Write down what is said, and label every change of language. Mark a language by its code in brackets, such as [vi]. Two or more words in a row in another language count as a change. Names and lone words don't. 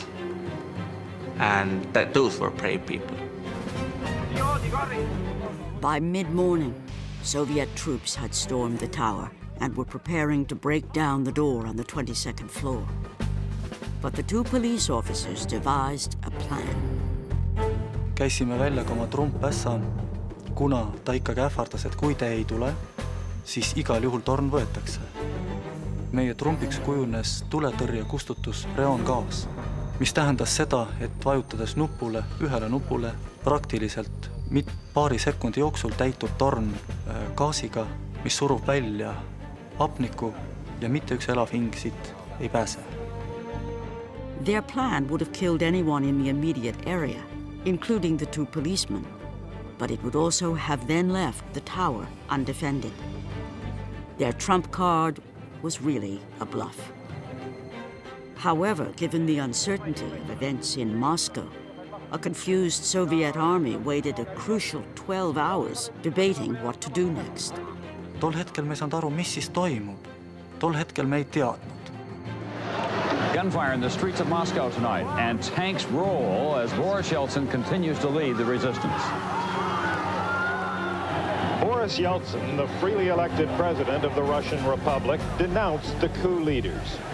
[en] And those were brave people. By mid-morning, Soviet troops had stormed the tower and were preparing to break down the door on the 22nd floor. But the two police officers devised a plan. [et] Käisime välja ka oma trumppässa, kuna ta ikkagi ähvardas, et kui te ei tule, siis igal juhul torn võetakse. Meie trumpiks kujunes tuletõrje kustutus reoongaas, mis tähendas seda, et vajutades ühele nupule praktiliselt paari sekundi jooksul täitub torn gaasiga, mis surub välja hapniku ja mitte üks elav hing siit ei pääse. [en] Their plan would have killed anyone in the immediate area, including the two policemen, but it would also have then left the tower undefended. Their trump card was really a bluff. However, given the uncertainty of events in Moscow, a confused Soviet army waited a crucial 12 hours debating what to do next. [et] Tol hetkel me ei saanud aru, mis siis toimub. Tol hetkel me ei teadnud. [en] Gunfire in the streets of Moscow tonight, and tanks roll as Boris Yeltsin continues to lead the resistance. Boris Yeltsin, the freely elected president of the Russian Republic, denounced the coup leaders.